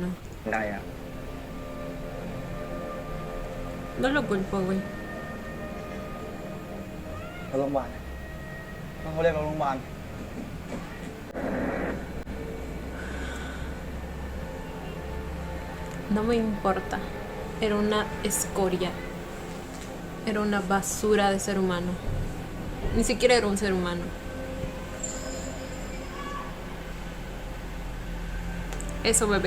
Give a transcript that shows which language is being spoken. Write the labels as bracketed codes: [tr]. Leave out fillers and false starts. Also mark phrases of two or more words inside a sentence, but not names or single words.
[th] ไงอ่ะ [es] No lo culpo, güey. [th] ไปโรงพยาบาลต้องเขาเรียกเราโรงพยาบาล [es] No me importa. Era una escoria. Era una basura de ser humano. Ni siquiera era un ser humano. Eso, bebé.